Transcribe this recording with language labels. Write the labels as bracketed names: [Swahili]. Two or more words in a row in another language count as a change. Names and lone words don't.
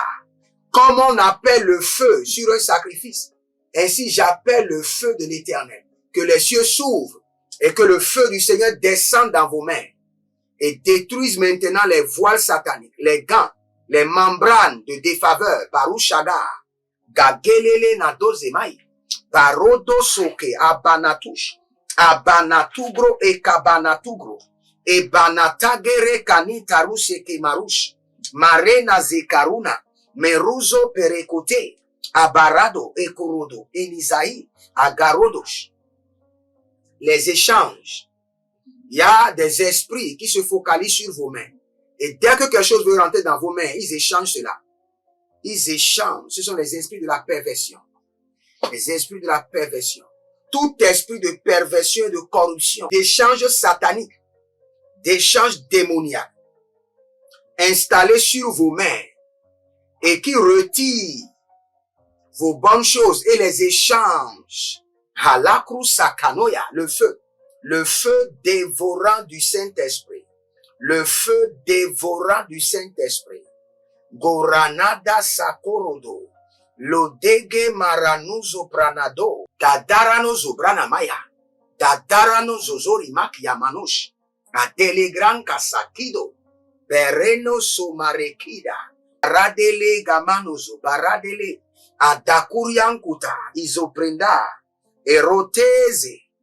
[French] Comme on appelle le feu sur un sacrifice, ainsi j'appelle le feu de l'Éternel. Que les cieux s'ouvrent et que le feu du Seigneur descende dans vos mains et détruise maintenant les voiles sataniques, les gants, les membranes de défaveur, Baruchaga, Gagelele Nadozemai, Barodo Soke, Abanatush, Abanatugro et Kabanatugro, et Banatagere Kanitaruseke Marush, Marena Zekaruna, Meruzo Perekote, Abarado et Korodo, Elisaï, Agarodosh. Les échanges. Il y a des esprits qui se focalisent sur vos mains. Et dès que quelque chose veut rentrer dans vos mains, ils échangent cela. Ils échangent. Ce sont les esprits de la perversion. Les esprits de la perversion. Tout esprit de perversion et de corruption, d'échange satanique, d'échange démoniaque, installé sur vos mains et qui retire vos bonnes choses et les échange. Halakru Sakanoya, le feu dévorant du Saint-Esprit, le feu dévorant du Saint-Esprit. Goranada Sakorodo, Lodege Maranuzo Pranado, Dadarano Zobranamaya, Dadarano Zozori Makiamanush, Adelegran Kasakido, Bereno Somarekida, Baradele Gamanozo, Baradele, Adakuriankuta, Isoprenda, Eroteze,